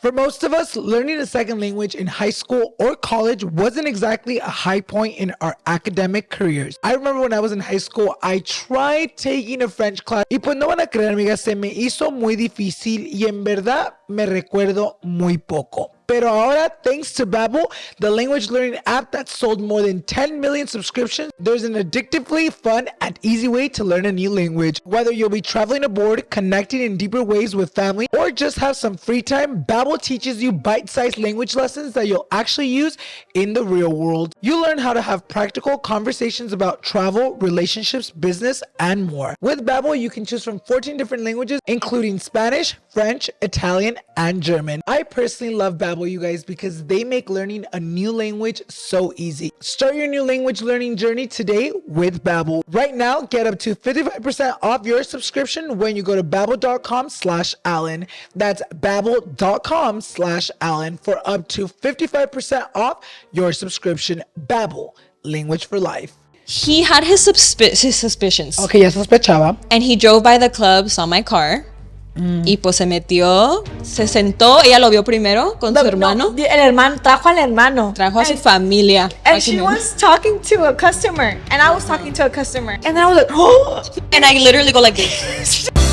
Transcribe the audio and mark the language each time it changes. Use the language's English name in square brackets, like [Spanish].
[English] For most of us, learning a second language in high school or college wasn't exactly a high point in our academic careers. I remember when I was in high school, I tried taking a French class [Spanish] y pues no van a creer, amigas, se me hizo muy difícil y en verdad me recuerdo muy poco. Pero ahora, [English] thanks to Babbel, the language learning app that sold more than 10 million subscriptions, there's an addictively fun and easy way to learn a new language. Whether you'll be traveling abroad, connecting in deeper ways with family, or just have some free time, Babbel teaches you bite-sized language lessons that you'll actually use in the real world. You learn how to have practical conversations about travel, relationships, business, and more. With Babbel, you can choose from 14 different languages, including Spanish, French, Italian, and German. I personally love Babbel, you guys, because they make learning a new language so easy. Start your new language learning journey today with Babbel. Right now, get up to 55% off your subscription when you go to babbel.com/Alan. That's babbel.com/Alan for up to 55% off your subscription. Babbel, language for life. He had his suspicions. [Spanish] Okay, ya sospechaba. [English] And he drove by the club, saw my car. [Spanish] Y pues se metió, se sentó, ella lo vio primero con su hermano. No, el hermano trajo al hermano. Trajo a su familia. [English] And she was talking to a customer, and I was talking to a customer, and then I was like, oh. And I literally go like this.